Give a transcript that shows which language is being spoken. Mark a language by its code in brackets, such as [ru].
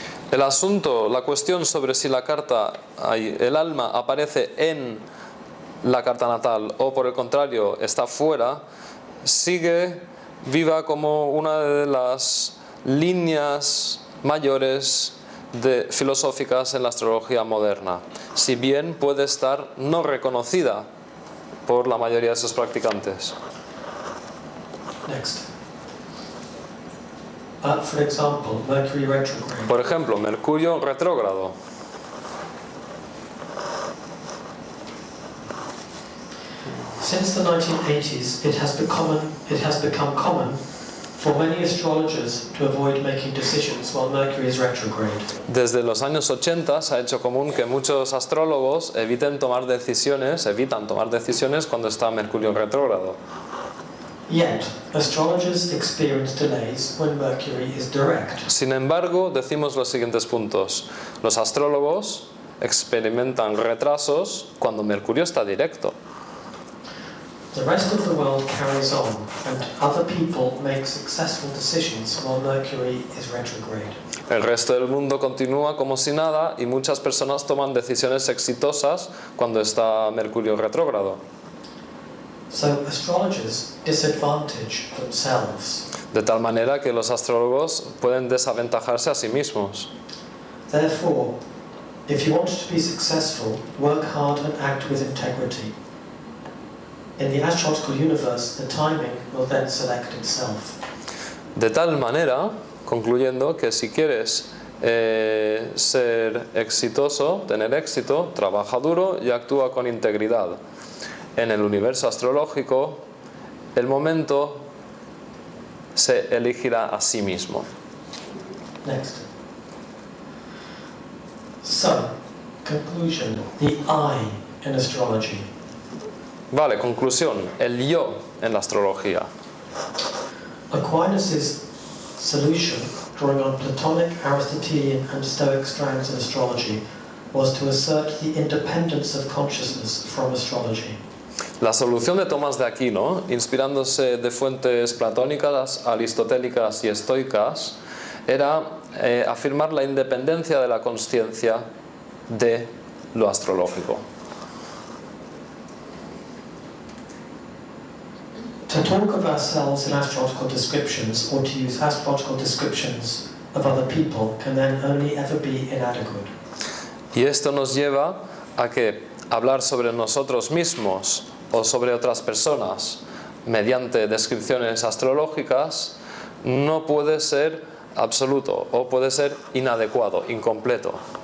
[es] El asunto, la cuestión sobre si la carta, el alma aparece en la carta natal o por el contrario está fuera, sigue viva como una de las líneas mayores filosóficas en la astrología moderna, si bien puede estar no reconocida por la mayoría de sus practicantes. [en] Next. For example, Mercury retrograde. [es] Por ejemplo, Mercurio retrógrado. [en] Since the 1980s, it has become common for many astrologers to avoid making decisions while Mercury is retrograde. [es] Desde los años 80 se ha hecho común que muchos astrólogos evitan tomar decisiones cuando está Mercurio retrógrado. [en] Yet, astrologers experience delays when Mercury is direct. [es] Sin embargo, decimos los siguientes puntos. Los astrólogos experimentan retrasos cuando Mercurio está directo. [en] The rest of the world carries on, and other people make successful decisions while Mercury is retrograde. [es] El resto del mundo continúa como si nada y muchas personas toman decisiones exitosas cuando está Mercurio retrógrado. [en] So astrologers disadvantage themselves. [es] De tal manera que los astrólogos pueden desaventajarse a sí mismos. [en] Therefore, if you want to be successful, work hard and act with integrity. In the astrological universe, the timing will then select itself. [es] De tal manera, concluyendo, que si quieres ser exitoso, tener éxito, trabaja duro y actúa con integridad. En el universo astrológico, el momento se elegirá a sí mismo. [en] Next. So, conclusion, the I in astrology. [es] Vale, conclusión, el yo en la astrología. [en] Aquinas' solution, drawing on Platonic, Aristotelian and Stoic strands in astrology, was to assert the independence of consciousness from astrology. [es] La solución de Tomás de Aquino, inspirándose de fuentes platónicas, aristotélicas y estoicas, era afirmar la independencia de la consciencia de lo astrológico. [en] To talk of ourselves in astrological descriptions or to use astrological descriptions of other people can then only ever be inadequate. [es] Y esto nos lleva a que hablar sobre nosotros mismos o sobre otras personas mediante descripciones astrológicas no puede ser absoluto o puede ser inadecuado, incompleto.